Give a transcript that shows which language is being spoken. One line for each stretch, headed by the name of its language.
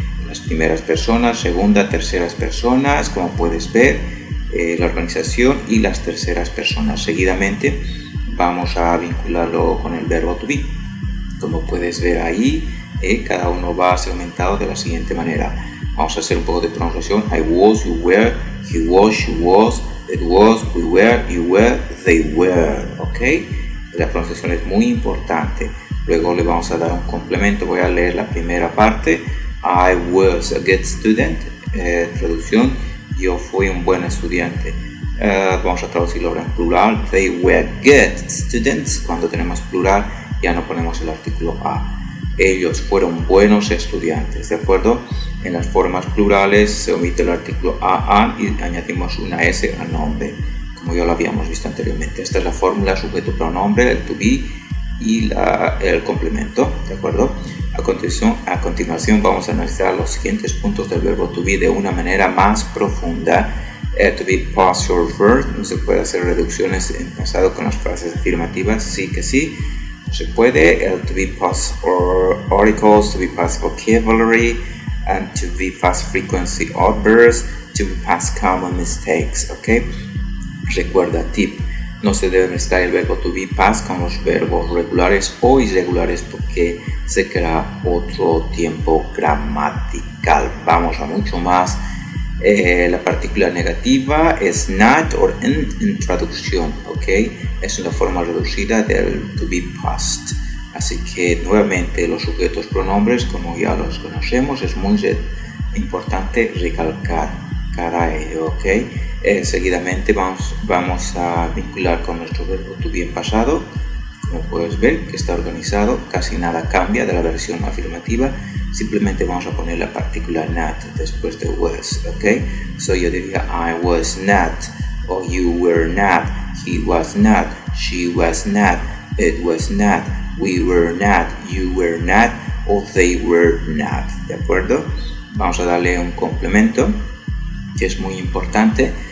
Spanish: Las primeras personas, segunda, terceras personas, como puedes ver, la organización y las terceras personas. Seguidamente vamos a vincularlo con el verbo to be. Como puedes ver ahí, cada uno va segmentado de la siguiente manera. Vamos a hacer un poco de pronunciación.
English: I was, you were, he was, she was, it was, we were, you were, they were. ¿Ok?
Spanish: La pronunciación es muy importante. Luego le vamos a dar un complemento. Voy a leer la primera parte.
English: I was a good student.
Spanish: Traducción: yo fui un buen estudiante. Vamos a traducirlo ahora en plural.
English: They were good students.
Spanish: Cuando tenemos plural ya no ponemos el artículo a. Ellos fueron buenos estudiantes, ¿de acuerdo? En las formas plurales se omite el artículo a y añadimos una s al nombre, como ya lo habíamos visto anteriormente. Esta es la fórmula sujeto-pronombre, el to be y el complemento, ¿de acuerdo? A continuación vamos a analizar los siguientes puntos del verbo to be de una manera más profunda.
English: To be past short verb,
Spanish: no se puede hacer reducciones en pasado con las frases afirmativas, sí que sí, no se puede.
English: El to be past articles, to be past vocabulary, and to be past frequency adverbs, to be past common mistakes, ¿ok?
Spanish: Recuerda, tip: no se debe mezclar el verbo to be past con los verbos regulares o irregulares porque se crea otro tiempo gramatical. Vamos a mucho más. La partícula negativa es not o en traducción, ¿ok? Es una forma reducida del to be past. Así que nuevamente los sujetos pronombres, como ya los conocemos, es muy importante recalcar cada ello, ¿ok? Seguidamente vamos a vincular con nuestro verbo to be en pasado. Como puedes ver que está organizado, casi nada cambia de la versión afirmativa. Simplemente vamos a poner la partícula not después de was, ¿ok?
English: So
Spanish: yo diría
English: I was not, or you were not, he was not, she was not, it was not, we were not, you were not, or they were not,
Spanish: ¿de acuerdo? Vamos a darle un complemento que es muy importante.